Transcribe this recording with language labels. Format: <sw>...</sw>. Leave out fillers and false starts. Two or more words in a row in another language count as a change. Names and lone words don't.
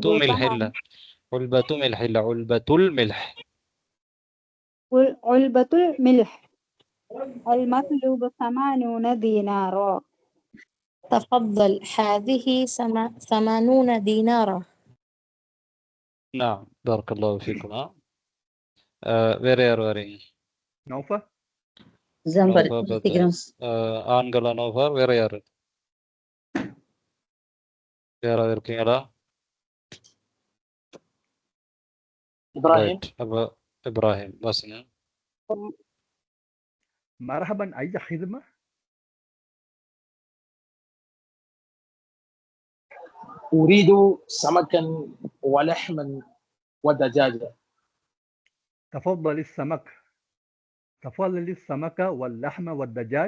<ar>علبة ملح إلا علبة الملح. علبة الملح. المطلوب 80 دينارا. تفضل هذه 80 دينارا. نعم بارك الله فيكما.</ar> <ta>வேற யார் வரீங்க? நௌஃபர். ஆண்களா நௌஃபர்? வேற யாரு? யாராவது இருக்கீங்களா?</ta> <ar>إبراهيم.</ar> <ta>அப்போ இப்ராஹிம் வாசிங்க.</ta> <ar>مرحبا أي خدمة؟ أريد سمكا ولحما ودجاجة. تفضل السمك واللحم والدجاج.</ar>